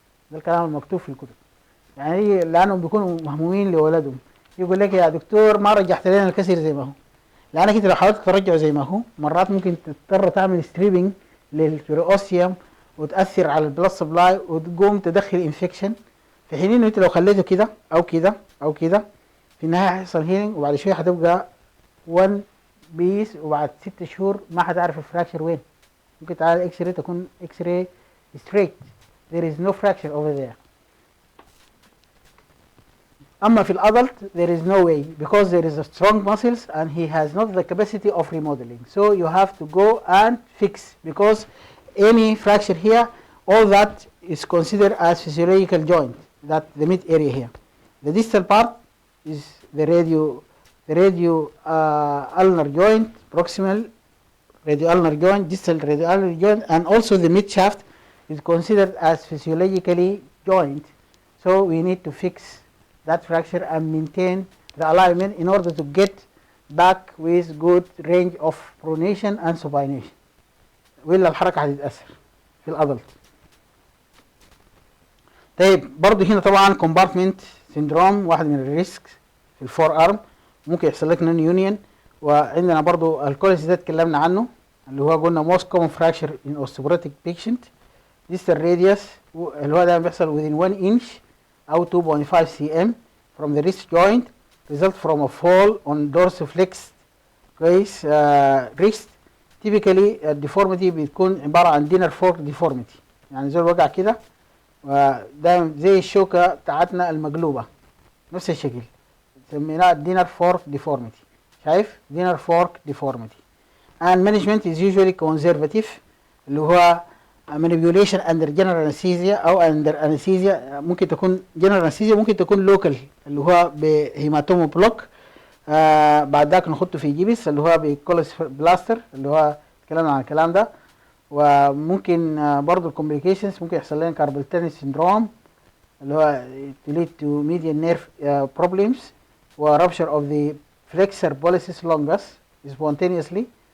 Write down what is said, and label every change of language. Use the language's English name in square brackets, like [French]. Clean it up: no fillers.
[Arabic] ده الكلام المكتوب في الكتب، يعني لانهم بيكونوا مهمومين لولدهم، يقول لك يا دكتور ما رجعت لنا الكسر زي ما هو، لانك انت لو حاولت ترجعه زي ما هو مرات ممكن تضطر تعمل ستريبنج للبريوستيوم وتاثر على البلاد سبلاي وتقوم تدخل انفكشن، في حين انه انت لو خليته كده او كده او كده في النهايه هيحصل هيلينج، وبعد شويه هتبقى 1 بيس، وبعد 6 شهور ما هتعرف الفراكشر وين. ممكن تعال [English] X ray [Arabic] تكون [English] X ray straight, there is no fracture over there. [Arabic] أما في [English] الأدلت there is no way because there is a strong muscles and he has not the capacity of remodeling, so you have to go and fix, because any fracture here, all that is considered as physiological joint, that the mid area here. The distal part is the radio ulnar joint, proximal radioulnar joint, distal radioulnar joint, and also the mid shaft is considered as physiologically joint. So we need to fix that fracture and maintain the alignment in order to get back with good range of pronation and supination. [Arabic] وإلا الحركة هتتأثر في الأدلت. طيب برضه هنا طبعا compartment syndrome واحد من الريسكس في الفور ارم، ممكن يحصل لك نون يونيون. وعندنا برضه الكوليس ده اتكلمنا عنه اللي هو قلنا [English] most common fracture in osteoporotic patient. distal radius [Arabic] اللي هو ده بيحصل [English] within 1 inch [Arabic] أو [English] 2.5 cm from the wrist joint result from a fall on dorsiflexed كويس wrist. [Arabic] typically الديفورميتي بتكون عبارة عن dinner fork deformity، يعني زي الوجع كده وده زي الشوكة بتاعتنا المقلوبة نفس الشكل، سميناها dinner fork deformity. شايف [English] dinner fork deformity. and management is usually conservative [Arabic] اللي هو [English] manipulation under general anesthesia [Arabic] او [English] under anesthesia. [Arabic] ممكن تكون general anesthesia، ممكن تكون local اللي هو بهيماتومو بلوك. بعد ذاك نحطه في جيبس اللي هو بكولس بلاستر اللي هو اتكلمنا عن الكلام ده. وممكن برضه [English] الكومبليكيشنز [Arabic] ممكن يحصل لنا [English] carpal syndrome [Arabic] اللي هو [English] lead to median nerve problems و rupture of the flexor pollicis longus spontaneously.